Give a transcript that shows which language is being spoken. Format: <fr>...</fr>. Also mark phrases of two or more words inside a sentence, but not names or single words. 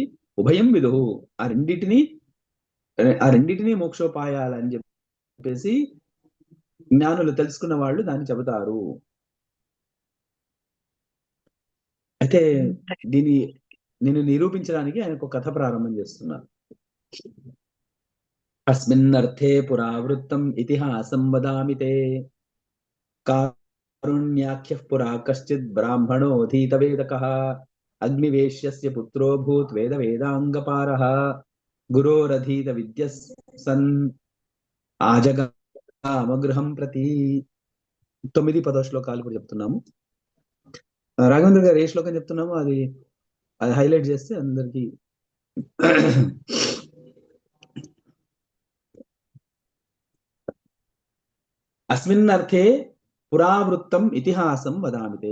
<sa>ఉభయం విదుః,</sa> <te>ఆ రెండింటినీ మోక్షోపాయాలని చెప్పేసి జ్ఞానులు, తెలుసుకున్న వాళ్ళు దాన్ని చెబుతారు. అయితే దీన్ని నేను నిరూపించడానికి ఆయన ఒక కథ ప్రారంభం చేస్తున్నారు.</te> <sa>అస్మిన్నర్థే పురావృత్తం ఇతిహాసం వదామి తే. कारुण्याख्यः पुरा कश्चित् ब्राह्मणोऽधीतवेदकः अग्निवेश्यस्य पुत्रो भूत् वेदवेदाङ्गपारः गुरोरधीतविद्यः सन् ఆజగామగృహం ప్రతి</sa> <te>9-10 శ్లోకాలు కూడా చెప్తున్నాము. రాఘవేంద్ర గారు ఏ శ్లోకం చెప్తున్నామో అది హైలైట్ చేస్తే అందరికి</te> <sa>అస్మిన్ అర్థే పురావృత్తం ఇతిహాసం వదామితే.</sa>